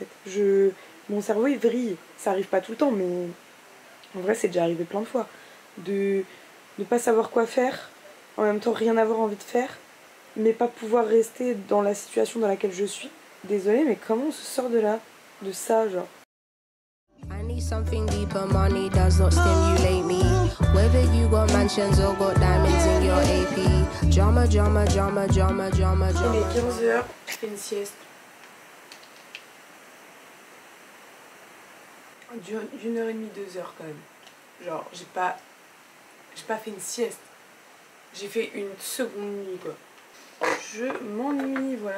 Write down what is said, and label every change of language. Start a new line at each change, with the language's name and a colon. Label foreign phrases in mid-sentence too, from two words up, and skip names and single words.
French: Mon cerveau il vrille. Ça arrive pas tout le temps mais en vrai c'est déjà arrivé plein de fois. De ne pas savoir quoi faire, en même temps rien avoir envie de faire, mais pas pouvoir rester dans la situation dans laquelle je suis. Désolée mais comment on se sort de là? De ça genre.
English: I need something deeper, money does not stimulate me. Whether you got mansions or got diamonds in your AP. Drama, drama, drama, drama, drama, drama.
French: Il est 15h, je fais une sieste. D'une heure et demie, 2 heures quand même. Genre, j'ai pas fait une sieste. J'ai fait une seconde nuit quoi. Je m'ennuie, voilà.